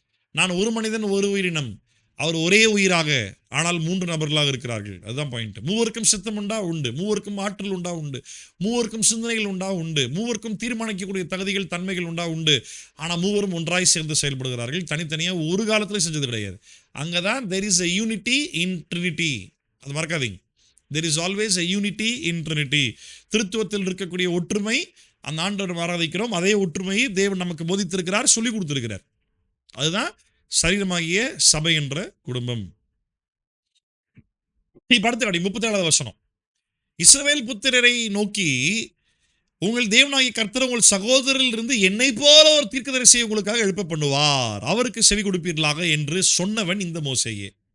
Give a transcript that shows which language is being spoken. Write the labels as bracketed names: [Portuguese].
[Tamil] நான் ஒரு மனிதன் ஒரு உயிரினம், அவர் ஒரே உயிராக ஆனால் மூன்று நபர்களாக இருக்கிறார்கள். அதுதான் பாயிண்ட். மூவருக்கும் சித்தம் உண்டா உண்டு, மூவருக்கும் ஆற்றல் உண்டா உண்டு, மூவருக்கும் சிந்தனைகள் உண்டா உண்டு, மூவருக்கும் தீர்மானிக்கக்கூடிய தகுதிகள் தன்மைகள் உண்டா உண்டு. ஆனால் மூவரும் ஒன்றாய் சேர்ந்து செயல்படுகிறார்கள். தனித்தனியாக ஒரு காலத்தில் செஞ்சது கிடையாது. அங்கே தான் [English] there is a unity in Trinity. [Tamil] அது மறக்காதீங்க. [English] there is always a unity in Trinity. [Tamil] திருத்துவத்தில் இருக்கக்கூடிய ஒற்றுமை, அந்த ஆண்டவர் ஆராதிக்கிறோம், அதே ஒற்றுமையை தேவன் நமக்கு போதித்திருக்கிறார், சொல்லிக் கொடுத்திருக்கிறார். அதுதான் சரீரமாகிய சபை என்ற குடும்பம். இப்ப அடுத்த 37வது வசனம். இஸ்ரவேல் புத்திரரை நோக்கி, உங்கள் தேவனாகிய கர்த்தர் உங்கள் சகோதரரில் இருந்து என்னை போல ஒரு தீர்க்கதரிசியை உங்களுக்காக எழுப்ப பண்ணுவார், அவருக்கு செவி கொடுப்பீர்களாக என்று சொன்னவன் இந்த மோசேயே.